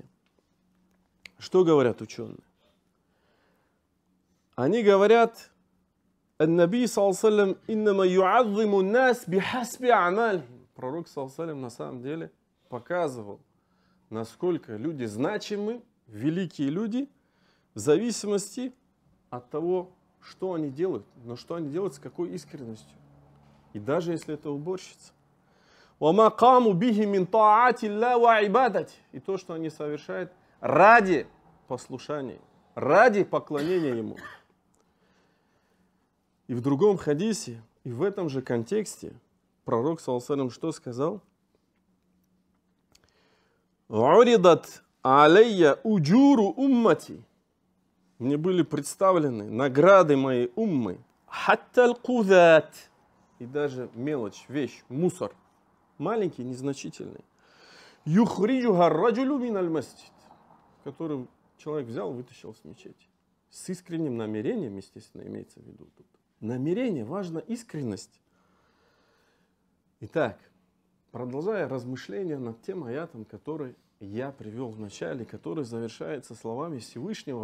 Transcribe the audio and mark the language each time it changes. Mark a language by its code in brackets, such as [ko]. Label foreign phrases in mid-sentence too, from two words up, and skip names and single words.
[ru] Что говорят ученые? Они говорят, [ar] «النبي صلى الله إنما يعظم الناس بحسب أعمالهم». [ru] Пророк саллаллаху на самом деле показывал, насколько люди значимы, великие люди, в зависимости от того, что они делают, но что они делают с какой искренностью. И даже если это уборщица. [ar] وَمَا قَامُوا بِهِ مِنْ طَاعَةِ اللَّهِ وَعِبَادَةِ. [ru] И то, что они совершают ради послушания, ради поклонения Ему. И в другом хадисе, и в этом же контексте, пророк саллаллаху что сказал? [ar] «عرضت علي أجور أمتي». [ru] Мне были представлены награды моей уммы. [ar] «حتى القذاة». [ru] И даже мелочь, вещь, мусор. Маленький, незначительный. [ar] «يخرجها الرجل من المسجد». [ru] Который человек взял, вытащил с мечети. С искренним намерением, естественно, имеется в виду тут. Намерение, важна искренность. Итак, продолжая размышления над тем аятом, который я привел в начале, который завершается словами Всевышнего.